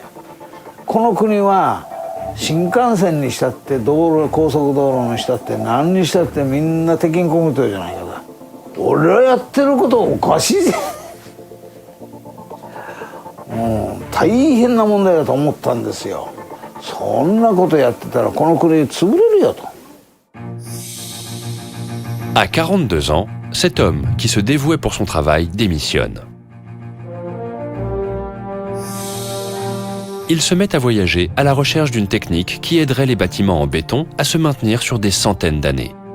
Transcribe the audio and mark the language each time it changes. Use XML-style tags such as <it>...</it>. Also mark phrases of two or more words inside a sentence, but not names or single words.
<ja>この国は新幹線にしたって高速道路にしたって何にしたってみんな鉄筋コンクリートじゃないかと。俺はやってることおかしいぜ。もう大変な問題だと思ったんですよ。そんなことやってたらこの国潰れるよと。</ja> <fr>À 42 ans, cet homme, qui se dévouait pour son travail, démissionne. Il se met à voyager à la recherche d'une technique qui aiderait les bâtiments en béton à se maintenir sur des centaines d'années.</fr>